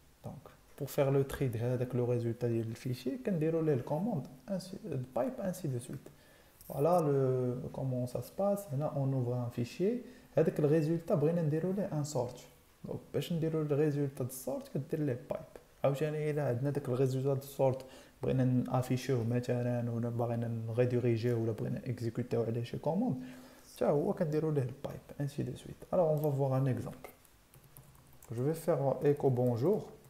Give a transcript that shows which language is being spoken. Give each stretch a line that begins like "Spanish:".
French: Donc, pour faire le tri avec le résultat du fichier, on déroule la commande pipe ainsi de suite. Voilà comment ça se passe. Là, on ouvre un fichier. Avec le résultat, on va dérouler un sort. Donc, pour dérouler le résultat de sort, on va les pipe.
Arabic: عاوتاني الى عندنا داك الريزولتا دو سورت بغينا نافيشيوه مثلا ولا بغينا نغيديريجيه ولا بغينا اكزيكوتيو عليه شي كوموند حتى هو كنديروا ليه البايب
French: ainsi de suite. Alors on va voir un exemple. Je vais faire echo bonjour.